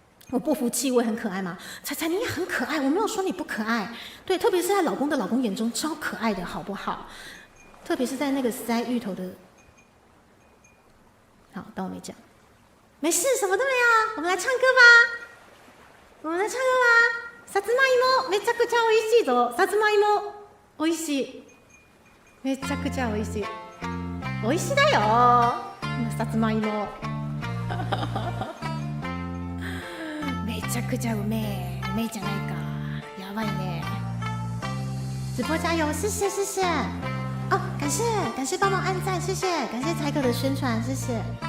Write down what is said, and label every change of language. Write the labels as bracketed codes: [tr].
[zh] 我不服气，我也很可爱嘛。彩彩你也很可爱，我没有说你不可爱。对，特别是在老公的老公眼中超可爱的，好不好？特别是在那个塞芋头的。好，当我没讲，没事，什么都没有。我们来唱歌吧，我们来唱歌吧。 [ja] さつまいもめちゃくちゃ美味しいぞ。さつまいも美味しい。めちゃくちゃ美味しい。美味しいだよ。さつまいも。めちゃくちゃうめえ，うめえじゃないか，やばいね。 [zh] 直播加油，谢谢谢谢。哦，感谢帮忙按赞，谢谢，感谢才哥的宣传，谢谢。